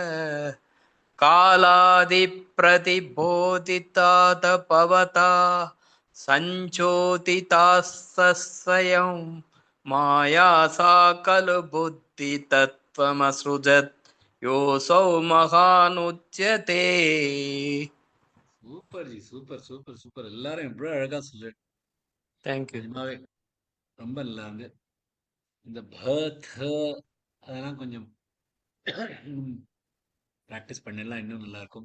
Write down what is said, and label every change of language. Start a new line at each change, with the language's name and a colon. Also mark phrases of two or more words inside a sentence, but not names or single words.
Sanskrit: कालादिप्रतिबोधितात् भवता, सञ्चोदितास्सस्वयं, माया सा खलु बुद्धितत्त्वमसृजत् योऽसौ महानुच्यते.
Tamil: சூப்பர் ஜி, சூப்பர் சூப்பர் சூப்பர். எல்லாரும் எவ்வளவு அழகா சொல்லு. தேங்க்யூ. நிஜமாவே ரொம்ப நல்லா இருந்து. இந்த பர்த் அதெல்லாம் கொஞ்சம் பிராக்டிஸ் பண்ணலாம், இன்னும் நல்லா இருக்கும்.